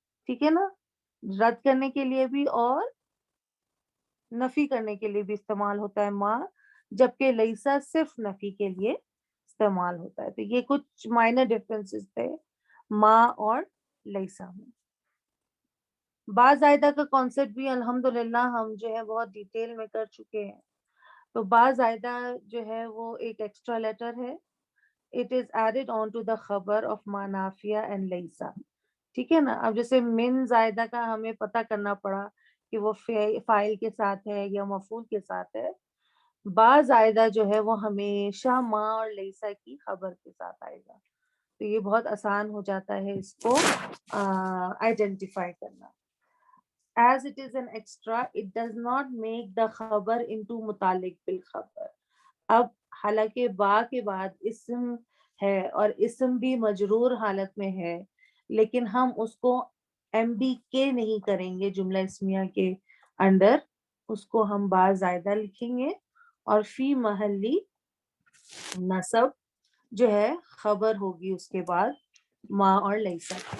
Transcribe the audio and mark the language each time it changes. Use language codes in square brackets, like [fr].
[ur] ٹھیک ہے نا, رد کرنے کے لیے بھی اور نفی کرنے کے لیے بھی استعمال ہوتا ہے ما, جبکہ لیسا صرف نفی کے لیے استعمال ہوتا ہے. تو یہ کچھ مائنر ڈفرینسز تھے ما اور لیسا میں. با زائدہ کا کانسیپٹ بھی الحمدللہ ہم جو ہے بہت ڈیٹیل میں کر چکے ہیں. تو با زائدہ جو ہے وہ ایک ایکسٹرا لیٹر ہے. [en] It is added on to the خبر of ما نافیہ and لیسا. [ur] ٹھیک ہے نا. اب جیسے من زائدہ کا ہمیں پتہ کرنا پڑا کہ وہ فاعل کے ساتھ ہے یا مفعول کے ساتھ ہے. با زائدہ جو ہے وہ ہمیشہ ما اور لیسا کی خبر کے ساتھ آئے گا. تو یہ بہت آسان ہو جاتا ہے اس کو آئیڈینٹیفائی کرنا. [en] As it is an extra, it does not make the خبر into متعلق بالخبر. [ur] اب حالانکہ با کے بعد اسم ہے اور اسم بھی مجرور حالت میں ہے, لیکن ہم اس کو ایم بی کے نہیں کریں گے جملہ اسمیہ کے انڈر, اس کو ہم با زائدہ لکھیں گے اور فی محلی نصب جو ہے خبر ہوگی اس کے بعد ما اور لیسا.